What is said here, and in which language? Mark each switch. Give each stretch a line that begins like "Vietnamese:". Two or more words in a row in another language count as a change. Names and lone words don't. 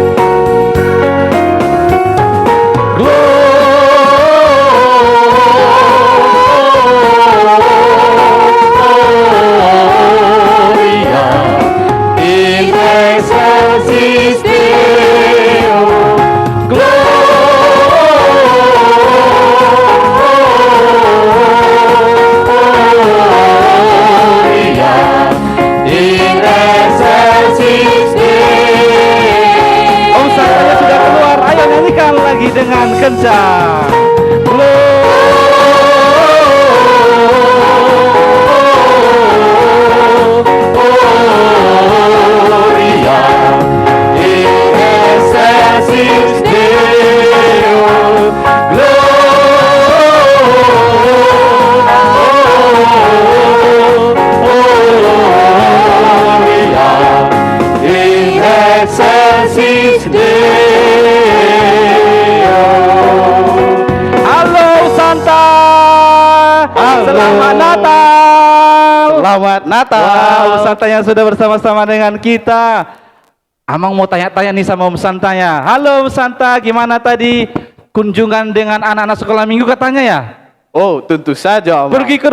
Latin: Gloria in Excelsis Deo. Gloria in Excelsis Deo.
Indonesian: Santanya sudah keluar, ayo nyanyikan lagi dengan kencang.
Latin: Gloria in Excelsis Deo. Gloria in Excelsis Deo.
Indonesian: Halo Santa. Halo. Selamat Natal. Selamat Natal. Wow, Santanya sudah bersama-sama dengan kita. Amang mau tanya-tanya nih sama Om Santanya. Halo Om Santa, gimana tadi kunjungan dengan anak-anak sekolah minggu katanya ya? Oh, tentu saja, Om.